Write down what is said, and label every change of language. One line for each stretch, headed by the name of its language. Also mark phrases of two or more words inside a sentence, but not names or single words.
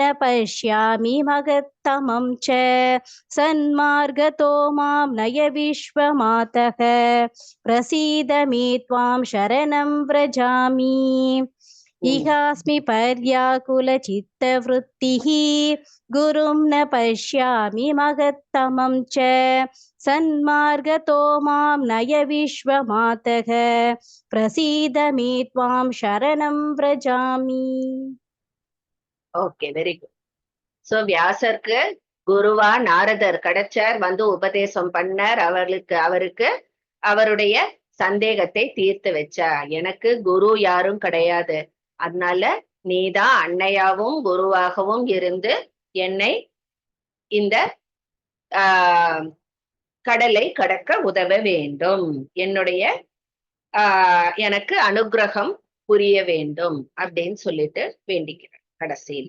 Sanskrit: पश्यामि मगत्तमं च सन्मार्गतो मां नय विश्वमातः प्रसीद मे त्वां शरणं व्रजामि इहास्मि पर्याकुलचित्तवृत्तिः गुरुं न पश्यामि मगत्तमं च सन्मार्गतो मां नय विश्वमातः प्रसीद मे त्वां शरणं व्रजामि.
English: okay, very good.
Tamil: சோ வியாசருக்கு குருவா நாரதர் கிடைச்சார், வந்து உபதேசம் பண்ணார். அவருக்கு அவருடைய சந்தேகத்தை தீர்த்து வச்சார். எனக்கு குரு யாரும் கிடையாது, அதனால நீதான் அன்னையாவும் குருவாகவும் இருந்து என்னை இந்த கடலை கடக்க உதவ வேண்டும், என்னுடைய எனக்கு அனுகிரகம் புரிய வேண்டும் அப்படின்னு சொல்லிட்டு வேண்டிக்கிறார் கடைசியில.